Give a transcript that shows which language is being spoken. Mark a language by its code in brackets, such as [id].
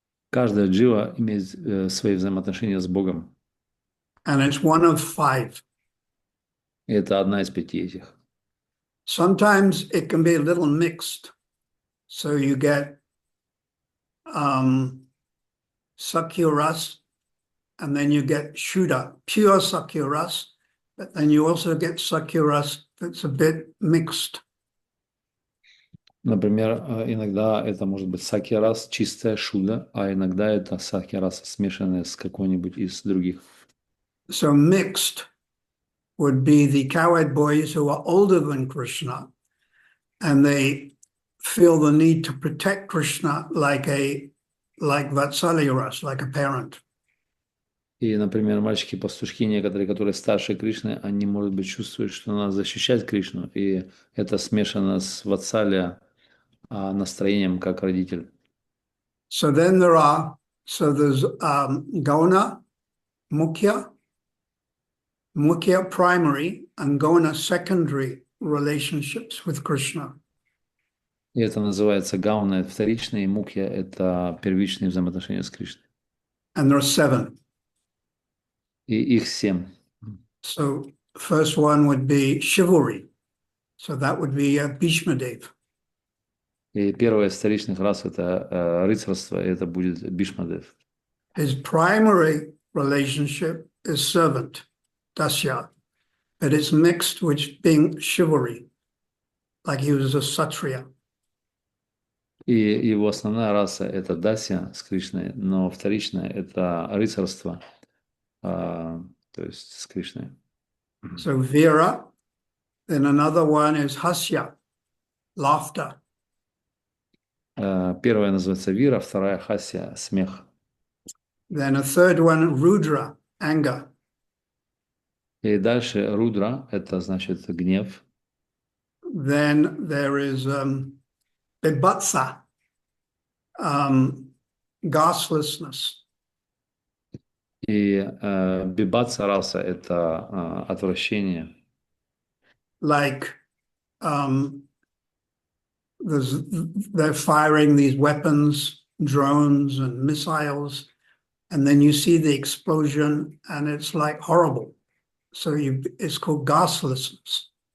[ru] Каждая джива имеет свои взаимоотношения с Богом. [en] And it's one of 5. [ru] И это одна из 5 этих. [en] Sometimes it can be a little mixed. So you get Sakya Ras, and then you get Shuddha, pure Sakya Ras, but then you also get Sakya Ras that's a bit mixed. [ru] Например, иногда это может быть сакья-рас, чистая шуда, а иногда это сакья-рас, смешанная с какой-нибудь из других. [en] So mixed would be the cowherd boys who are older than Krishna, and they feel the need to protect Krishna like Vatsalya Ras, like a parent. [ru] И, например, мальчики-пастушки, некоторые, которые старше Кришны, они, может быть, чувствуют, что надо защищать Кришну, и это смешано с ватсалья настроением как родитель. [en] So then there's Gauna, Mukhya primary, and Gauna secondary relationships with Krishna. [ru] И это называется гауна, это вторичные, и мукья – это первичные взаимоотношения с Кришной. [en] And there are 7. [ru] И их 7. [en] So first one would be chivalry. So that would be Bhishmadev. [ru] И первая из вторичных рас – это рыцарство, и это будет Бишмадев. [en] His primary relationship is servant, dasya, but it's mixed with being chivalry, like he was a Kshatriya. [ru] И его основная раса – это дасья с Кришной, но вторичная – это рыцарство, то есть с Кришной. [en] So Vera, then another one is Hasya, laughter. [ru] Первая называется вира, вторая хасья – смех. [en] Then a third one, Rudra, anger. [ru] И дальше рудра – это значит гнев. [en] Then there is Bibhatsa, gostlessness. [ru] И бибатса раса – это отвращение. [en] Like they're firing these weapons, drones and missiles, and then you see the explosion and it's like horrible. So it's called gostlessness.